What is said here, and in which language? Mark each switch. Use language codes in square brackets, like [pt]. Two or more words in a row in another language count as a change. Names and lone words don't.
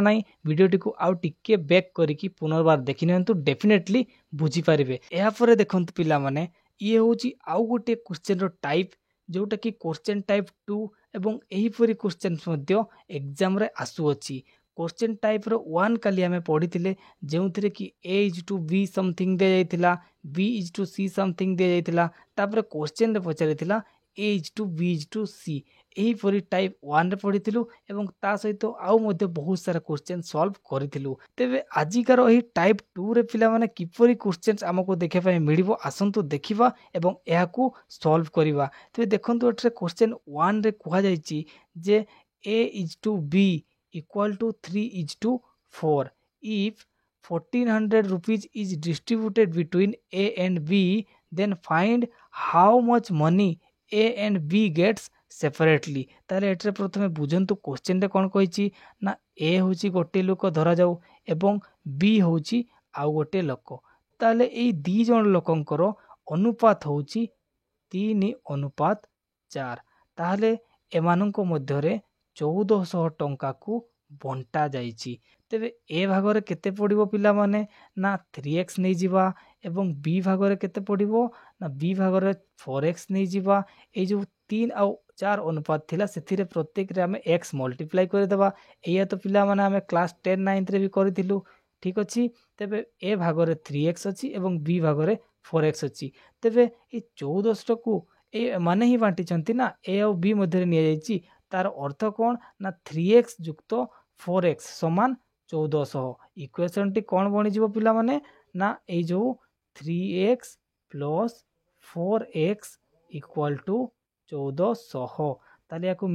[or] ନହିଁ ଭିଡିଓ ଟିକୁ ଆଉ ଟିକେ ବ୍ୟାକ କରିକି ପୁନର୍ବାର ଦେଖି ନନ୍ତୁ ଡେଫିନେଟଲି ବୁଝି ପାରିବେ ଏହା ପରେ ଦେଖନ୍ତୁ ପିଲାମାନେ ଏ ହେଉଛି ଆଉ ଗୋଟେ କ୍ୱେଶ୍ଚନ ର ଟାଇପ ଯୋଉଟା କି [en] question type [or] 2 ଏବଂ ଏହି ପରି କ୍ୱେଶ୍ଚନ ମଧ୍ୟ ଏଗଜାମ ରେ ଆସୁ ଅଛି [en] question type [or] ର 1 କାଲି ଆମେ ପଢ଼ିଥିଲେ ଯେଉଁଥିରେ କି [en] a is to b something [or] ଦେ ଯାଇଥିଲା [en] b is to c something [or] ଦେ ଯାଇଥିଲା ତାପରେ କ୍ୱେଶ୍ଚନ ରେ ପଚାରିଥିଲା [en] a is to b is to c [or] ଏହି ପରି ଟାଇପ 1 ରେ ପଢ଼ିଥିଲୁ ଏବଂ ତା ସହିତ ଆଉ ମଧ୍ୟ ବହୁତ ସାରା କ୍ୱେଶ୍ଚନ ସଲଭ କରିଥିଲୁ ତେବେ ଆଜିକାର ଏହି ଟାଇପ 2 ରେ ପିଲାମାନେ କିପରି କ୍ୱେଶ୍ଚନସ ଆମକୁ ଦେଖିବାକୁ ମିଳିବ ଆସନ୍ତୁ ଦେଖିବା ଏବଂ ଏହାକୁ ସଲଭ କରିବା ତେବେ ଦେଖନ୍ତୁ ଏଠାରେ କ୍ୱେଶ୍ଚନ 1 ରେ କୁହା ଯାଉଛି ଯେ [en] a is to b equal to 3 is to 4 if 1400 rupees is distributed between A and B then find how much money A and B gets separately [or] ତାହେଲେ ଏଠାରେ ପ୍ରଥମେ ବୁଝନ୍ତୁ କ୍ୱେଶ୍ଚନ ରେ କଣ କହୁଛି ନା A ହେଉଛି ଗୋଟେ ଲୋକ ଧରାଯାଉ ଏବଂ B ହେଉଛି ଆଉ ଗୋଟେ ଲୋକ ତାହେଲେ ଏଇ ଦୁଇ ଜଣ ଲୋକଙ୍କର ଅନୁପାତ ହେଉଛି 3:4 ତାହେଲେ ଏମାନଙ୍କ ମଧ୍ୟରେ 1400 ଟଙ୍କା କୁ ବଣ୍ଟା ଯାଉଛି ତେବେ ଏ ଭାଗରେ କେତେ ପଡ଼ିବ ପିଲାମାନେ ନା 3x ନେଇ ଯିବା ଏବଂ ବି ଭାଗରେ କେତେ ପଡ଼ିବ ନା ବି ଭାଗରେ 4x ନେଇ ଯିବା ଏ ଯୋ 3 ଆ 4 ଅନୁପାତ ଥିଲା ସେଥିରେ ପ୍ରତ୍ୟେକ ରେ ଆମେ x ମଲ୍ଟିପ୍ଲାଇ କରି ଦେବା ଏୟା ତ ପିଲାମାନେ ଆମେ କ୍ଲାସ 10 9th ରେ ବି କରିଥିଲୁ ଠିକ ଅଛି ତେବେ ଏ ଭାଗରେ 3x ଅଛି ଏବଂ ବି ଭାଗରେ 4x ଅଛି ତେବେ ଏ 1400 କୁ ଏ ମାନେ ହିଁ ବାଣ୍ଟି ଚାହାଁନ୍ତି ନା ଏ ଆଉ ବି ମଧ୍ୟରେ ନିଆ ଯାଉଛି ତାର ଅର୍ଥ କଣ ନା 3x ଯୁକ୍ତ 4x ସମାନ 1400 ଇକ୍ୱେସନ ଟି କଣ ବନି ଯିବ ପିଲାମାନେ ନା ଏ ଯୋ 3x + 4x = 1400 ତାହେଲେ ଏହାକୁ